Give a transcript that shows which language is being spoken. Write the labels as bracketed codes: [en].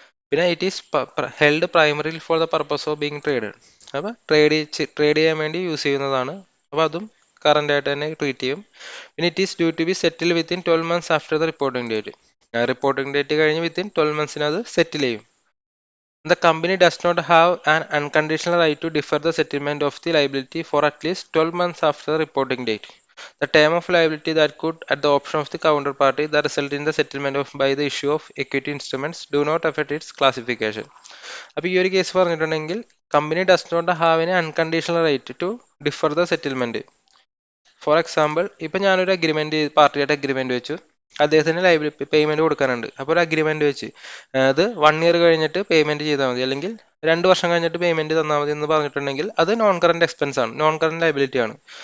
[en] പിന്നെ it is held primary for the purpose of being traded. [ml] അപ്പോൾ trade ചെയ്യാൻ വേണ്ടി യൂസ് ചെയ്യുന്നതാണ്. അപ്പോൾ അതും കറന്റ് ആയിട്ട് തന്നെ ട്രീറ്റ് ചെയ്യും. [en] പിന്നെ it is due to be settle within 12 months after the reporting date. [ml] Reporting date കഴിഞ്ഞ് വിത്തിൻ 12 monthsന് അത് സെറ്റിൽ ചെയ്യും. [en] The company does not have an unconditional right to defer the settlement of the liability for at least 12 months after the reporting date. The term of liability that could, at the option of the counterparty, that result in the settlement by the issue of equity instruments do not affect its classification. [ml] അപ്പോൾ ഈ ഒരു case പറഞ്ഞിട്ടുണ്ടെങ്കിൽ [en] Company does not have any unconditional right to defer the settlement. [ml] For example ഇപ്പം ഞാനൊരു പാർട്ടിയായിട്ട് agreement വെച്ചു, അദ്ദേഹത്തിന് liability payment കൊടുക്കാനുണ്ട്. അപ്പോൾ ഒരു അഗ്രിമെന്റ് വെച്ച് അത് 1 year കഴിഞ്ഞിട്ട് പേയ്മെന്റ് ചെയ്താൽ മതി, അല്ലെങ്കിൽ 2 വർഷം കഴിഞ്ഞിട്ട് പേയ്മെന്റ് തന്നാൽ മതി എന്ന് പറഞ്ഞിട്ടുണ്ടെങ്കിൽ അത് നോൺ കറന്റ് എക്സ്പെൻസ് ആണ്, നോൺ കറന്റ് ലൈബിലിറ്റി ആണ്.